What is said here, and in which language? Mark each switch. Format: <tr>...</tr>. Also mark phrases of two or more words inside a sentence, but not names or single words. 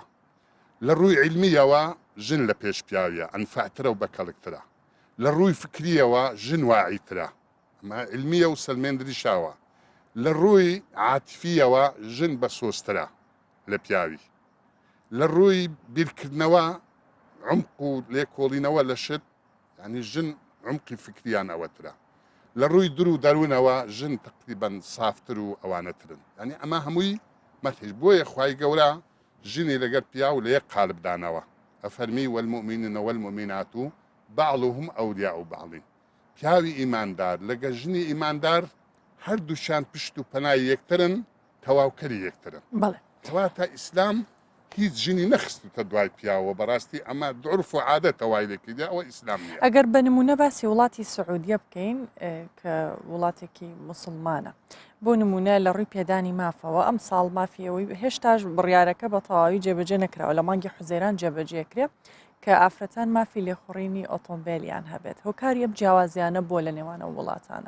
<ckb>لە ڕووی علمیەوە ژن لە پێش پیاویە ئەنفعترە و بەکەڵکترە، لە ڕووی فکریەوە ژن واعیترە ئەمە علمیە و سەلمێندریشاوە، لە ڕووی عاتیفیەوە ژن بە سۆسترە لە پیاوی، لە ڕووی بیرکردنەوە عمق و لێکۆڵینەوە لە شت یعنی ژن عمقی فکریان ئەوەترە، لە ڕووی در و دەروونەوە ژن تقریبەن سافتر و ئەوانەترن، یعنی ئەمە هەمووی مەرهێش. بۆیە خوای گەورە ژنی لەگەر پیا و لە یەک قالب دانەوە ئەفەرمی</ckb> <ar>والمؤمنین والمؤمنات بعضهم ئەولیاء بعض.</ar> <ckb>پیاوی ئیماندار لەگەر ژنی ئیماندار هەردووشیان پشت و پەنای یەکترن، تەواوکەری یەکترن. بەڵێ کەواتە ئیسلام هیچ ژنی نەخستوتە دوای پیاوە بەڕاستی ئەمە عرف و عادەتە وای لێکیدا ئەوە ئیسلام نییە. ئەگەر بە نمونە باسی وڵاتی سعودیە بکەین کە وڵاتێکی مسلمانە بۆ نمونە لە ڕووی پێدانی مافەوە ئەم ساڵ مافیەوەی هێشتاش بڕیارەکە بە تەواوی جێبەجێ نەکراوە لە مانگی حوزەیران جێبەجێکرێ کە ئافرەتان مافی لێخوڕینی ئۆتۆمبیلیان هەبێت هۆکاری ئەم جیاوازیانە بۆ لە نێوانە وڵاتانە.</ckb>